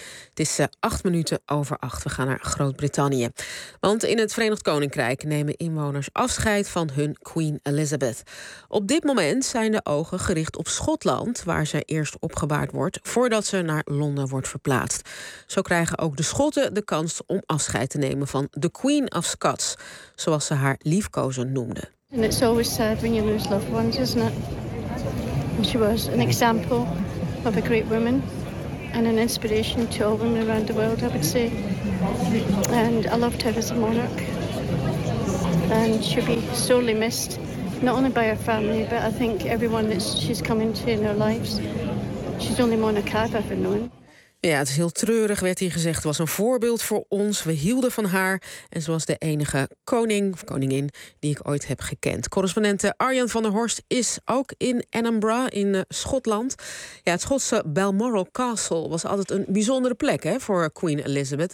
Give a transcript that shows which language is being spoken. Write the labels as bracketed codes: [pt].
[nl] Het is 8:08. We gaan naar Groot-Brittannië. Want in het Verenigd Koninkrijk nemen inwoners afscheid van hun Queen Elizabeth. Op dit moment zijn de ogen gericht op Schotland, waar ze eerst opgebaard wordt voordat ze naar Londen wordt verplaatst. Zo krijgen ook de Schotten de kans om afscheid te nemen van de Queen of Scots, zoals ze haar liefkozend noemde. [en] And it's always sad when you lose loved ones, isn't it? And she was an example of a great woman and an inspiration to all women around the world, I would say. And I loved her as a monarch. And she'll be sorely missed, not only by her family, but I think everyone that she's come into in their lives. She's the only monarch I've ever known. [nl] Ja, het is heel treurig, werd hier gezegd. Het was een voorbeeld voor ons. We hielden van haar. En ze was de enige koning of koningin die ik ooit heb gekend. Correspondent Arjan van der Horst is ook in Edinburgh, in Schotland. Ja, het Schotse Balmoral Castle was altijd een bijzondere plek, hè, voor Queen Elizabeth.